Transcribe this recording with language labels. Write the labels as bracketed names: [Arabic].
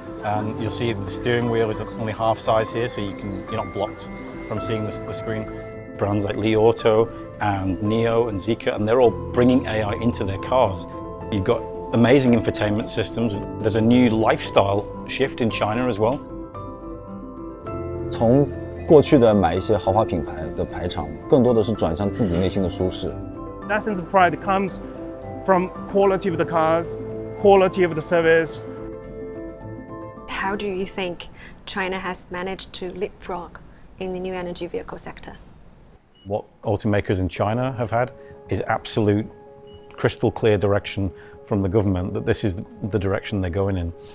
[English] And you'll see the steering wheel is only half size here, so you're not blocked from seeing the screen. Brands like Li Auto and NIO and Zeekr, and they're all bringing AI into their cars. You've got amazing infotainment systems. There's a new lifestyle shift in China as well. [Chinese] 从过去的买一些豪华品牌的排场，更多的是转向自己内心的舒适。 [English] That sense of pride comes from quality of the cars, quality of the service. How do you think China has managed to leapfrog in the new energy vehicle sector? What automakers in China have had is absolute crystal clear direction from the government that this is the direction they're going in.